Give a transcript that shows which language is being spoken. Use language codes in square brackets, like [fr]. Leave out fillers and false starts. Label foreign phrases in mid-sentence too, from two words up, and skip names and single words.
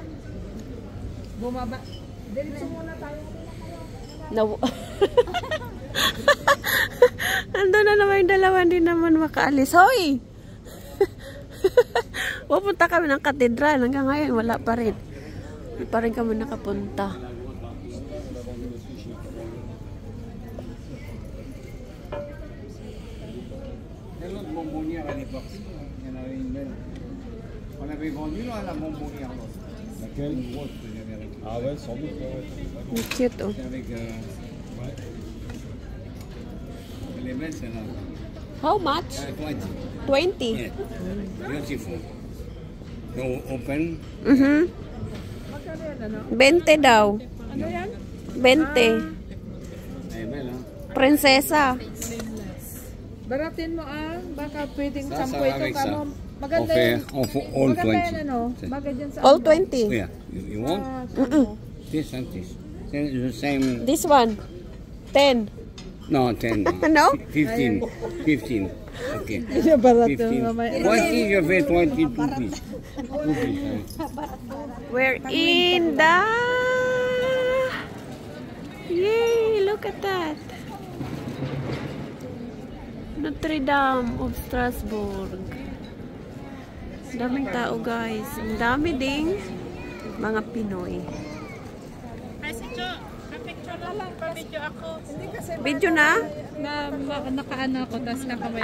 [tl] Bumaba. Diretso muna tayo. Ando na naman yung dalawa, hindi naman makaalis. Hoy! Pupunta kami ng katedral. Hanggang ngayon, wala pa rin. Hindi pa rin kami nakapunta. [fr] L'autre bonbonnière à l'époque, il y en avait une belle. On avait vendu là, la bonbonnière l'autre. Laquelle? Une grosse que j'avais récupérée. Ah ouais, sans doute. Ouais. [tl] Ang cute, oh. [fr] C'est avec. Ouais. Elle est belle celle-là. [en] How much? 20. 20. Yeah. Beautiful. So open. Mhm. [tl] Magkano yan ano? 20 daw. Ano yan? 20. [fr] Elle est belle, hein? [tl] Prinsesa. Baratin mo baka pwedeng Sa- 10 sa ito [fr] avec [tl] ka [fr] ça. [tl] mo. Maganda [fr] On fait, [tl] yan. [fr] on fait all [tl] Maganda yan 20. ano? Bagay dyan sa [en] All [tl] ano. [en] 20. Yeah. You want? This and this. It's the same. This one. 10. No, 10. No? 15. 15. Okay. [tl] Siya barat [en] 15. [tl] mamaya. [fr] 20, je fais 22 pieces. 2 pieces. [en] We're in the... Yay! Look at that. Notre Dame of Strasbourg. [tl] Daming tao, guys. Ang dami ding mga Pinoy. Pa-video ako. Hindi kasi Video na? nakaano ako, tapos nakamaya